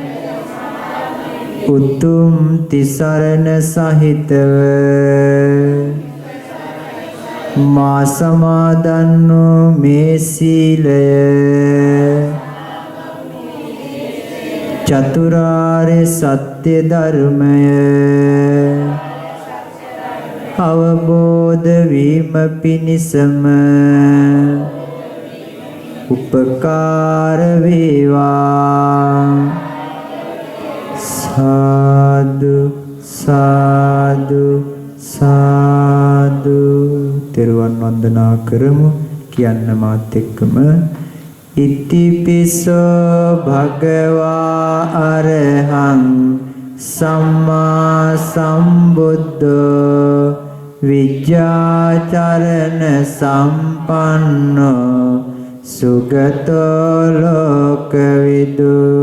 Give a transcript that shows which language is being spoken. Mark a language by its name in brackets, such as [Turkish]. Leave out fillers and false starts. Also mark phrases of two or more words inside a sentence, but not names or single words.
[Sinhala] උතුම් තිසරණ සහිතව මා සමාදන් වූ මේ සීලය චතුරාර්ය සත්‍ය ධර්මය අවබෝධ වීම පිණිසම උපකාර වේවා. සාදු සාදු සාදු. තෙරුවන් වන්දනා කරමු. කියන්න මාත් එක්කම [Pali] ඉතිපිසෝ භගවා අරහං සම්මා සම්බුද්ධෝ විජ්ජාචරණ සම්පන්නෝ සුගතෝ ලෝකවිදු